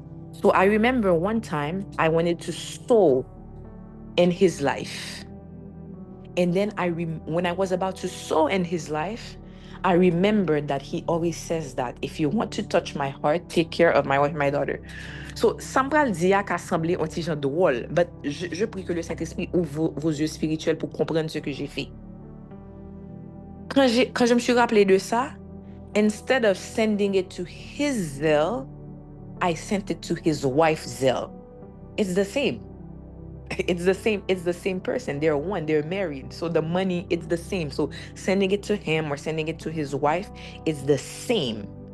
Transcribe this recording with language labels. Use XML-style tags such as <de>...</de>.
<en>So I remember one time I wanted to sow in his life. And then when I was about to sow in his life, I remembered that he always says that if you want to touch my heart, take care of my wife and my daughter.</en> <fr>So, ça me pral dire qu'à sembler un petit genre drôle, but je prie que le Saint-Esprit ouvre vos yeux spirituels pour comprendre ce que j'ai fait. Quand je me suis rappelé de ça,</fr> <en>instead of sending it to his Zelle, I sent it to his wife's Zelle. It's the same. It's the same person. They're one, they're married. So the money, it's the same. So sending it to him or sending it to his wife is the same.</en>